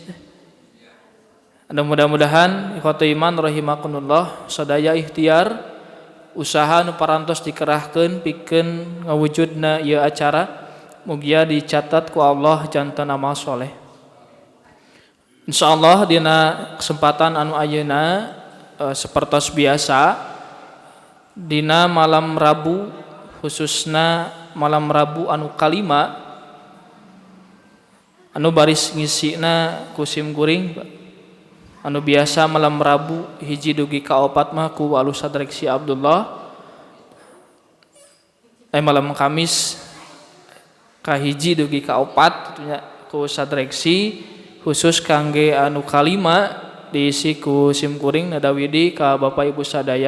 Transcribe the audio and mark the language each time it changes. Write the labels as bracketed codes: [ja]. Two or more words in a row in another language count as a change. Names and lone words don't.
[su] Mudah-mudahan [ar] إخوة الإيمان رحمكم الله [su] sadaya ikhtiar usaha nu parantos dikerahkeun pikeun ngawujudna ieu acara mugia dicatat ku Allah janten amal soleh. Insyaallah dina kesempatan anu ayeuna sapertos biasa dina malam Rabu, khususna malam Rabu anu kalima anu baris ngisina ku sim kuring anu biasa malam Rabu hiji dugi ka opat mah ku Walu Sadreksi Abdullah, malam Kamis ka hiji dugi ka opat ku Sadreksi khusus kangge anu kalima diisi ku sim kuring nadawidi ka Bapak Ibu sadaya.